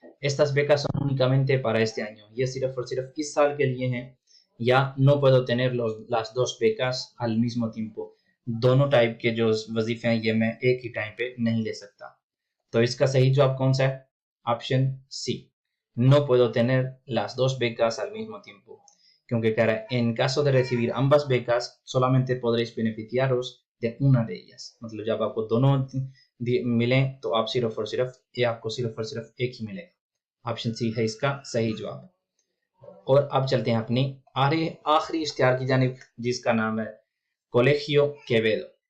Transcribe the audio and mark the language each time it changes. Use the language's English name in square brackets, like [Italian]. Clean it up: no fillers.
[Spanish] Estas becas son únicamente para este año, [Hindi] ये सिर्फ और सिर्फ इस साल के लिए हैं. या [Spanish] no puedo tener las dos becas al mismo tiempo, [Hindi] दोनों टाइप के जो वजीफे हैं ये मैं एक ही टाइम पे नहीं ले सकता. तो इसका सही जवाब कौन सा है? Option C, [Spanish] no puedo tener las dos becas al mismo tiempo, [Hindi] क्योंकि कह रहा है [Spanish] en caso de recibir ambas becas solamente podréis beneficiaros de una de ellas, [Hindi] मतलब जब आपको दोनों मिलें तो आप सिर्फ और सिर्फ एक ही मिलेगा. ऑप्शन सी है इसका सही जवाब. और अब चलते हैं अपनी आखिरी इश्तिहार की जानिब जिसका नाम है Colegio Quevedo.